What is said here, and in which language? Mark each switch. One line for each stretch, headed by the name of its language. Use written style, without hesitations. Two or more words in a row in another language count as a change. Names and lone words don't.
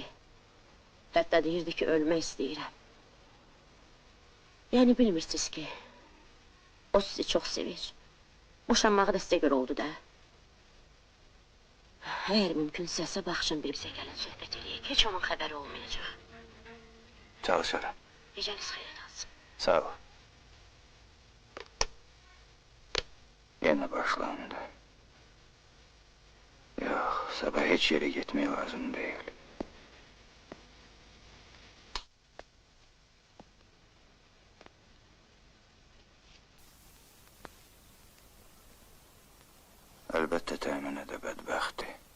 Azerbaijani: Hətta deyirdi ki, ölmək istəyirəm. Yəni bilmirsiniz ki, o sizi çox sevir. Boşanmağı da sizə görə oldu da. Əgər mümkünsə, sabah axşam bir bizə gəlin söhbət eləyək. Heç onun xəbəri olmayacaq. Çalışırım. Gecəniz xeyir olsun.
Turkish: Sağ ol. Yine başlandı. Yok, sabah hiç yere gitmeye lazım değil. Elbette temin ede bedbəxti.